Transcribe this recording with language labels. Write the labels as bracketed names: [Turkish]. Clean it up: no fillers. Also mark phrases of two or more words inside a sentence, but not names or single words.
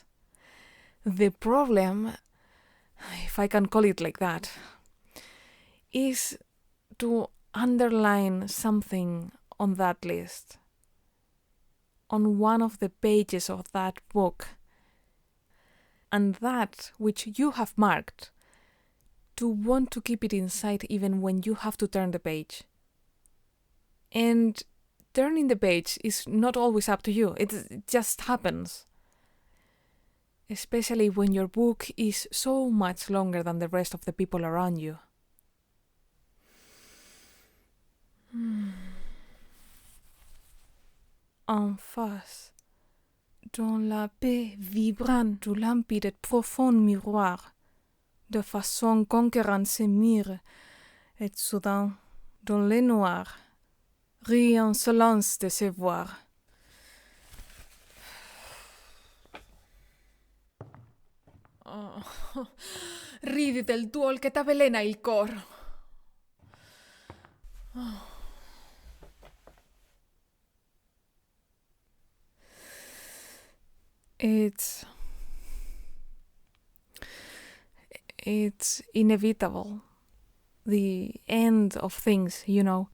[English] The problem, if I can call it like that, is to underline something on that list, on one of the pages of that book, and that which you have marked, to want to keep it inside even when you have to turn the page. And turning the page is not always up to you, it just happens. Especially when your book is so much longer than the rest of the people around you. [French] En face, dans la paix vibrante du limpide et profond miroir, de façon conquérante se mire, et soudain, dans le noir, rit insolence de se voir. [Italian] Oh, ridi del duol che t'avvelena il cor. [English] Oh. It's inevitable. The end of things, you know.